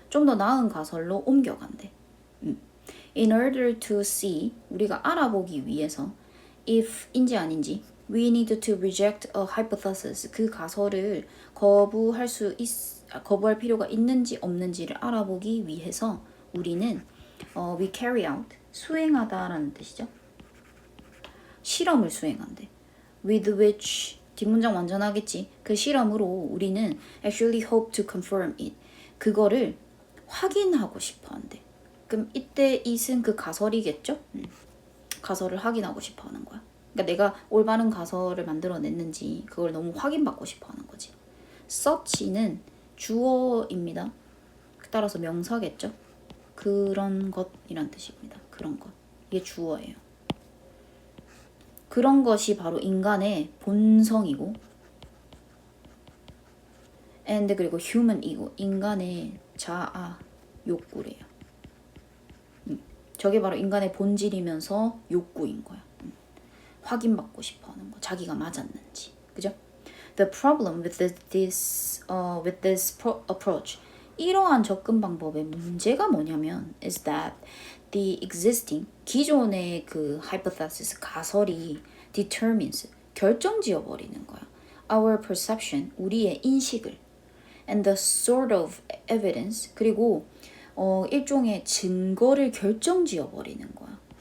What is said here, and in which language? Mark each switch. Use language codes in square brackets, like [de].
[ko] 좀 더 나은 가설로 옮겨간대. [en] In order to see, [ko] 우리가 알아보기 위해서 [en] if인지 아닌지 we need to reject a hypothesis. [ko] 그 가설을 거부할 필요가 있는지 없는지를 알아보기 위해서 우리는 [en] we carry out, [ko] 수행하다라는 뜻이죠. 실험을 수행한대. [en] With which, [ko] 뒷문장 완전하겠지. 그 실험으로 우리는 [en] actually hope to confirm it. [ko] 그거를 확인하고 싶어 한대. 그럼 이때 it은 그 가설이겠죠? 가설을 확인하고 싶어 하는 거야. 그러니까 내가 올바른 가설을 만들어냈는지 그걸 너무 확인받고 싶어 하는 거지. such는 주어입니다. 따라서 명사겠죠? 그런 것이란 뜻입니다. 그런 것. 이게 주어예요. 그런 것이 바로 인간의 본성이고 and 그리고 human이고 인간의 자아 욕구래요. 저게 바로 인간의 본질이면서 욕구인 거야. 확인받고 싶어 하는 거. 자기가 맞았는지. 그죠? [en] The problem with this approach. [ko] 이러한 접근 방법의 문제가 뭐냐면 [en] is that the existing [ko] 기존의 그 hypothesis 가설이 determines 결정지어 버리는 거야. [en] Our perception [ko] 우리의 인식을 [en] and the sort of evidence [ko] 그리고 일종의 증거를 결정지어 버리는 거야.